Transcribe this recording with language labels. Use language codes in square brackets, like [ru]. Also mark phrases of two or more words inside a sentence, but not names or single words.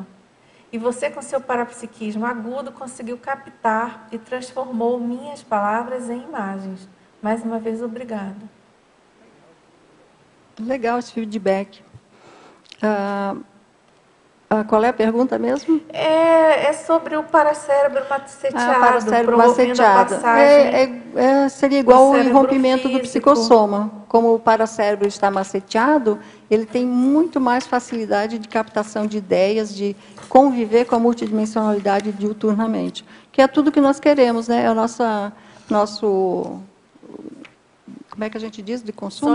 [pt] E você, com seu parapsiquismo agudo, conseguiu captar e transformou minhas palavras em imagens. Mais uma vez, obrigada. Legal esse feedback. Qual é a pergunta mesmo? É sobre o paracérebro maceteado. Paracérebro maceteado. Seria igual o rompimento do psicossoma. Como o paracérebro está maceteado, ele tem muito mais facilidade de captação de ideias, de conviver com a multidimensionalidade diuturnamente. Que é tudo que nós queremos, né? É o nosso... Como é que a gente diz? De consumo?